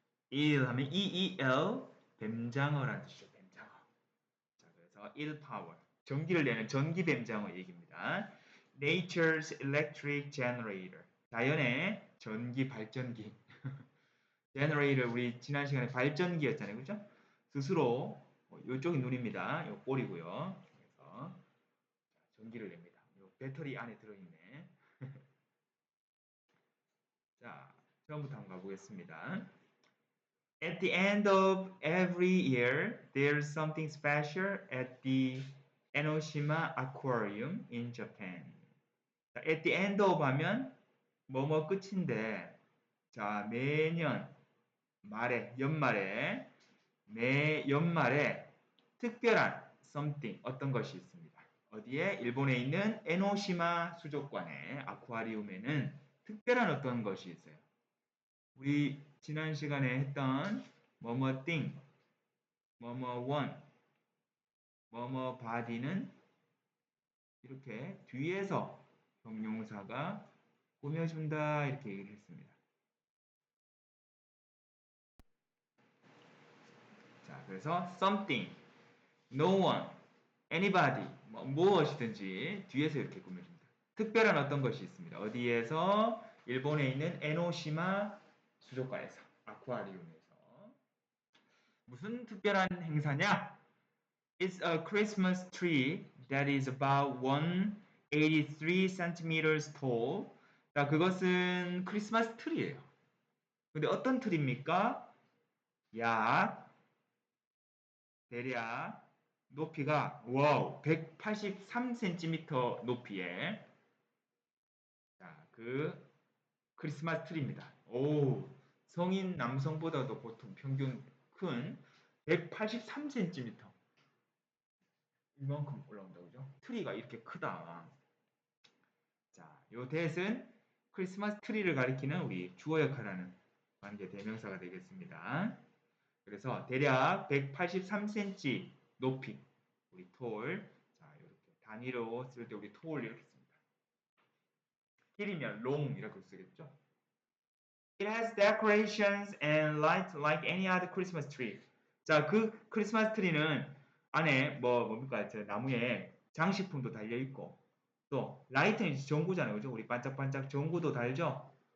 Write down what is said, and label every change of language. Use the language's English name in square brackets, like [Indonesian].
[Korean] 1 하면 EEL 뱀장어라는 뜻이죠. 뱀장어. 자, 그래서 1 파워. 전기를 내는 전기 뱀장어 얘기입니다. [English] Nature's electric generator. [Korean] 자연의 전기 발전기. generator 우리 지난 시간에 발전기였잖아요. 그죠? 스스로 이쪽이 눈입니다. 요 꼬리고요. 그래서 전기를 냅니다. 요 배터리 안에 들어있네. 자, 처음부터 한번 가보겠습니다. [English] At the end of every year, there's something special at the Enoshima Aquarium in Japan. [Korean] 자, [English] at the end of [Korean] 하면 뭐뭐 끝인데, 자, 매년 말에, 연말에, 매 연말에 특별한 something, 어떤 것이 있습니다. 어디에? 일본에 있는 에노시마 수족관의 아쿠아리움에는 특별한 어떤 것이 있어요. 우리 지난 시간에 했던 뭐뭐 thing, 뭐뭐 one, 뭐뭐 body는 이렇게 뒤에서 형용사가 꾸며준다 이렇게 얘기를 했습니다. 자, 그래서 [English] something, no one, anybody, [Korean] 무엇이든지 뒤에서 이렇게 꾸며줍니다. 특별한 어떤 것이 있습니다. 어디에서? 일본에 있는 에노시마 수족관에서, 아쿠아리움에서. 무슨 특별한 행사냐? [English] It's a Christmas tree that is about 183 centimeters tall. [Korean] 자, 그것은 크리스마스 트리예요. 근데 어떤 트리입니까? 약 대략 높이가 183cm 높이의 자, 그 크리스마스 트리입니다. 오, 성인 남성보다도 보통 평균 큰 183cm. 이만큼 올라온다고 그죠? 트리가 이렇게 크다. 자, 요 that은 크리스마스 트리를 가리키는 우리 주어 역할하는 관계 대명사가 되겠습니다. 그래서 대략 183cm 높이 우리 tall. 자, 이렇게 단위로 쓸 때 우리 tall 이렇게 씁니다. 길이면 long 이라고 쓰겠죠? [English] It has decorations and lights like any other Christmas tree. [Korean] 자, 그 크리스마스 트리는 안에 뭡니까? 저 나무에 장식품도 달려 있고 또 라이트는 전구잖아요. 그죠? 우리 반짝반짝 전구도 달죠?